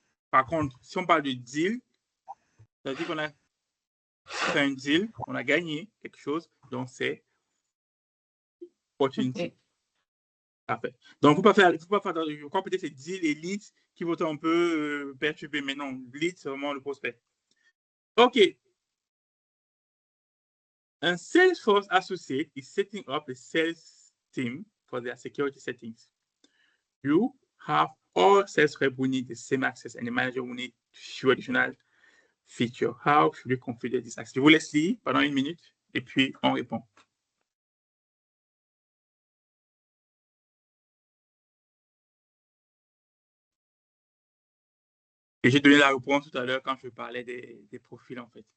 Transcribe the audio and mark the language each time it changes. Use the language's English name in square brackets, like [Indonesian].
[French] Par contre, si on parle de deal, ça veut dire qu'on a fait un deal, on a gagné quelque chose, donc c'est opportunity. [English] Okay. [French] Parfait. Donc, il ne faut pas faire, je crois peut-être c'est deal et lead qui vont un peu perturber, mais non, lead, c'est vraiment le prospect. [English] OK. Un Salesforce associate is setting up a sales team for their security settings. You have all sales reps who need the same access and the manager who need few additional features. How should we configure this access? [French] Je vous laisse lire pendant 1 minute et puis on répond. Et j'ai donné la réponse tout à l'heure quand je parlais des profils, en fait.